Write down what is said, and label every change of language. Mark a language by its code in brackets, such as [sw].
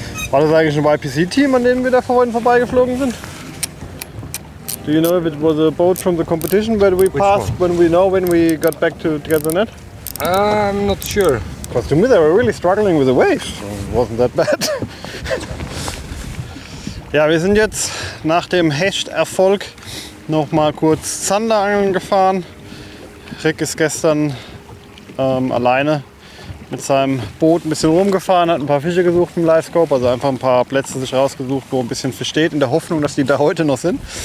[de] War das eigentlich ein YPC-Team, an dem wir da vorhin vorbeigeflogen sind? [en] Do you know if it was a boat from the competition where we passed when we got back to the net? I'm not sure. Because to me they were really struggling with the waves. It wasn't that bad. [de] Ja, wir sind jetzt nach dem Hechterfolg noch mal kurz Zanderangeln gefahren. Rick ist gestern alleine mit seinem Boot ein bisschen rumgefahren, hat ein paar Fische gesucht im Livescope, also einfach ein paar Plätze sich rausgesucht, wo ein bisschen Fisch steht, in der Hoffnung, dass die da heute noch sind.